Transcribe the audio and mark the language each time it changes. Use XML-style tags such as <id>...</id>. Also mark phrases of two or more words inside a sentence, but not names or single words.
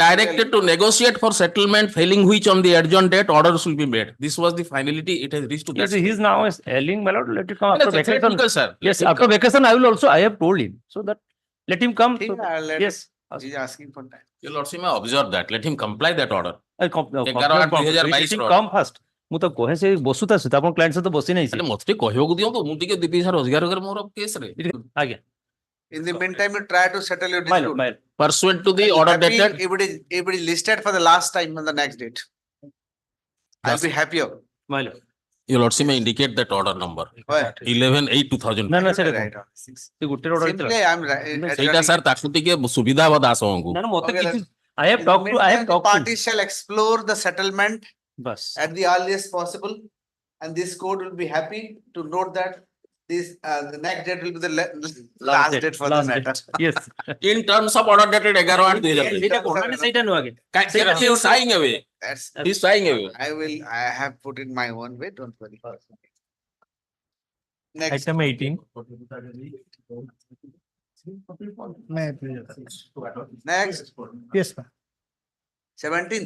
<en>directed to negotiate for settlement, failing which on the adjourned date orders will be made. This was the finality. It has reached to Yes, that. he is now ailing, my lord, let it come Yes, after it's vacation. technical, sir. Yes, Let him after come. vacation, I will also, I have told him, so that, let him come.</en> <hi>ठीक</hi> <en>so</en> <hi>है,</hi> <en>that- I'll let Yes. He's asking for time. Your lordship may observe that. Let him comply that order. Let 11/2022 him come first.</en> <or>ମୁଁ ତ କହେ ସେ ବସୁତା ସହିତ ଆପଣ କ୍ଲାଏଣ୍ଟ ସହିତ ବସି ନାହିଁ ହେଲେ ମତେ ଟିକେ କହିବାକୁ ଦିଅନ୍ତୁ ମୁଁ ଟିକେ 2 ପଇସା ରୋଜଗାର କରେ ମୋର କେସରେ. ଆଜ୍ଞା</or> <en>In the meantime, you try to settle your my lord, dispute. my lord. Pursuant to the order Happy dated. if it is listed for the last time on the next date. I'll be happier. My lord. Your lordship may indicate that order number. Why? 11/8/2000.</en> <or>ନା ନା ସେଇଟା</or> <en>Right.</en> <or>କଣ? ସେ ଗୋଟେ order ହେଇଥିଲା।</or> <en>Simply, I'm right.</en> <or>ସେଇଟା ସାର୍ ତାକୁ ଟିକେ ସୁବିଧା ହବ ଦାସଙ୍କୁ. ନା ନା ମତେ</or> <en>Okay,</en> <or>କିଛି</or> <en>let's- I have In the talked to, I meantime, have the talked to. parties shall explore the settlement</en> <hi>बस</hi> <en>at the earliest possible, and this court will be happy to note that this the next date will be the last date for the last matter. date. Yes. In terms of order dated 11/8/2000.</en> <or>ସେଇଟା କଣ ନା ସେଇଟା ନୁହଁ ଆଜ୍ଞା।</or> <en>He is shying away. That's He is shying away. I have put in my own way, don't worry. Next. Item 18. Next, Yes, ma'am. 17,</en>